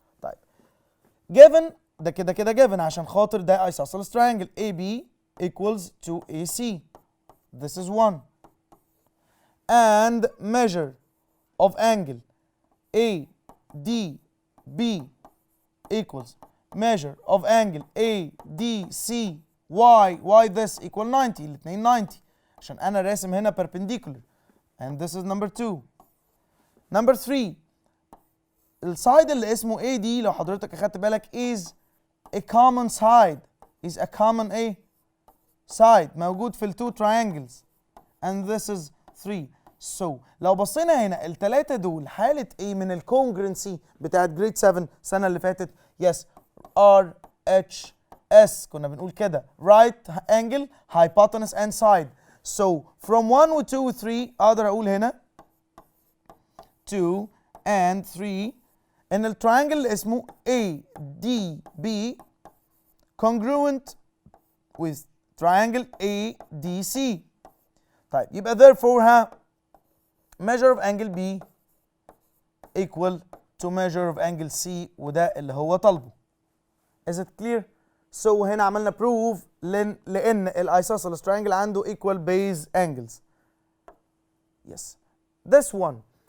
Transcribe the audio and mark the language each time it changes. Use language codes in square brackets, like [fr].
[en] طيب given [ar] ده كده [en] given [ar] عشان خاطر ده [en] isosceles triangle AB equals to AC. This is one. And measure of angle ADB equals measure of angle ADC. Why this equal 90. [ar] الاثنين 90 عشان انا راسم هنا perpendicular. [en] And this is number 2. [ar] Number 3 السايد اللي اسمه AD لو حضرتك اخدت بالك [en] is a common side. is a common side [ar] موجود في [en] التو triangles. And this is 3. So [ar] لو بصينا هنا الثلاثة دول حالة ايه من الكونجرنسي بتاعت جريد 7 السنة اللي فاتت. [en] yes RHS كنا بنقول كده right angle hypotenuse and side. [ar] So from 1 و 2 و 3 اقدر اقول هنا 2 and 3 ان التراينجل اللي اسمه ADB [en] congruent with triangle ADC. [ar] طيب يبقى [en] therefore measure of angle B equal to measure of angle C [ar] وده اللي هو طالبه. [en] Is it clear? So [ar] هنا عملنا [en] prove لأن الisosceles triangle [ar] عنده [en] equal base angles. Yes. This one.